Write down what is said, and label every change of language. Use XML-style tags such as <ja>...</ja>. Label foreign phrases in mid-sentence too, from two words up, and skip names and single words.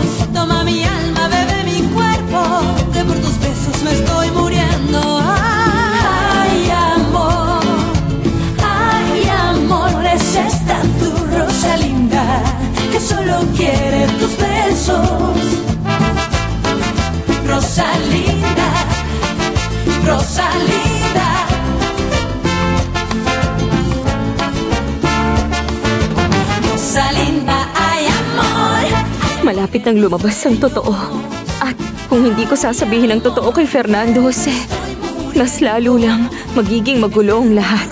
<es>Toma mi alma, bebe mi cuerpo, que por tus besos me estoy muriendo. Ay, amor, es esta tu Rosalinda, que solo quiere tus besos. Rosalinda, Rosalinda. Rosalinda, ay amor.</es> <tl>Malapit nang lumabas ang totoo. At kung hindi ko sasabihin ang totoo kay Fernando Jose, mas lalo lang magiging magulo ang lahat.</tl>